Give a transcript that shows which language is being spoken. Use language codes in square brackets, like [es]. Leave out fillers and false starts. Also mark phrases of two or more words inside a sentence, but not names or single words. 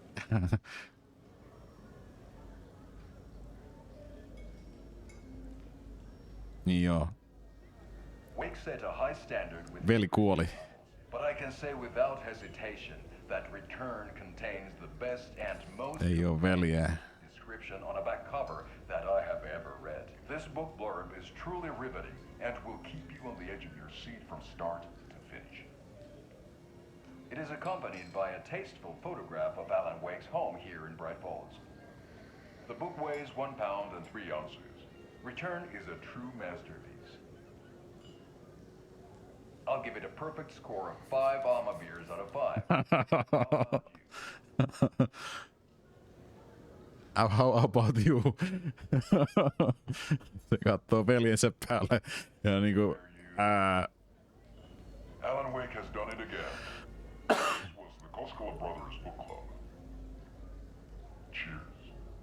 [fi] Joo. [en] Wake set a high standard with [fi] Veli kuoli. [en] but I can say without hesitation that Return contains the best and most [fi] Ei oo veljeä. [en] description on a back cover that I have ever read. This book blurb is truly riveting and will keep you on the edge of your seat from start to finish. It is accompanied by a tasteful photograph of Alan Wake's home here in Bright Falls. The book weighs 1 pound and 3 ounces. Return is a true masterpiece. I'll give it a perfect score of 5 Alma beers out of 5. How about you? [fi] Se kattoo veljensä päälle ja niinku [en] Alan Wake has done it again. This was the Koskela Brothers Book Club. Cheers.